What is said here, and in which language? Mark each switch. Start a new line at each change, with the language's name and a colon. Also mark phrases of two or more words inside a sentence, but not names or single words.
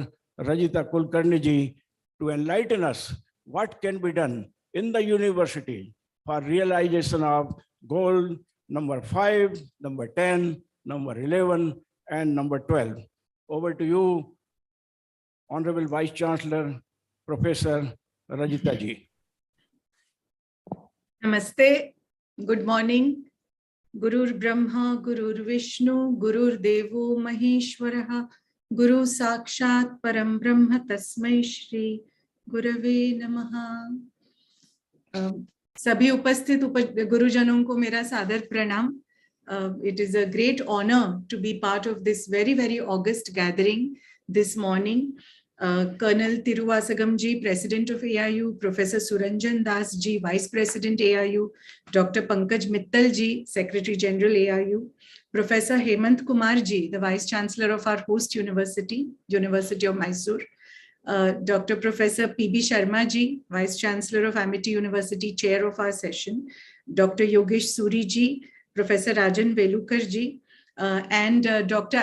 English: Rajita Kulkarni ji, to enlighten us what can be done in the university for realization of goal number 5, number 10, number 11, and number 12. Over to you, Honorable Vice Chancellor, Professor Rajita ji. Namaste. Good morning.
Sanskrit: गुरुर्ब्रह्मा गुरुर्विष्णुः गुरुर्देवो महेश्वरः गुरुः साक्षात् परब्रह्म तस्मै श्री गुरवे नमः.
Hindi: सभी उपस्थित गुरुजनों को मेरा सादर प्रणाम.
English: It is a great honor to be part of this very august gathering this morning. Colonel Tiruvasagam ji, President of AIU, Professor Suranjan Das ji, Vice President AIU, Dr. Pankaj Mittal ji, Secretary General AIU, Professor Hemant Kumar ji, the Vice Chancellor of our host university, University of Mysore, Dr. Professor P.B. Sharma ji, Vice Chancellor of Amity University, Chair of our session, Dr. Yogesh Suri ji, Professor Rajan Velukar ji, and Dr.